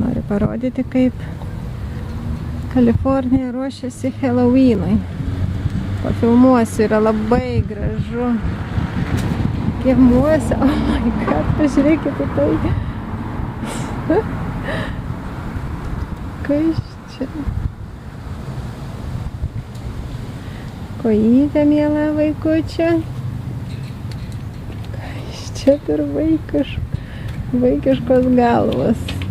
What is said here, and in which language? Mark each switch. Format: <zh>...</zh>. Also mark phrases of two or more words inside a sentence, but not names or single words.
<lt>parodyti, kaip Kalifornija ruošiasi Halloweenui. Pafilmuosiu, yra labai gražu. Kiemuose,</lt> <en>oh my god,</en> <lt>pažiūrėkite tai. Kas čia? Kojytė, miela vaikučia. Kas čia per vaikiškos galvos.</lt>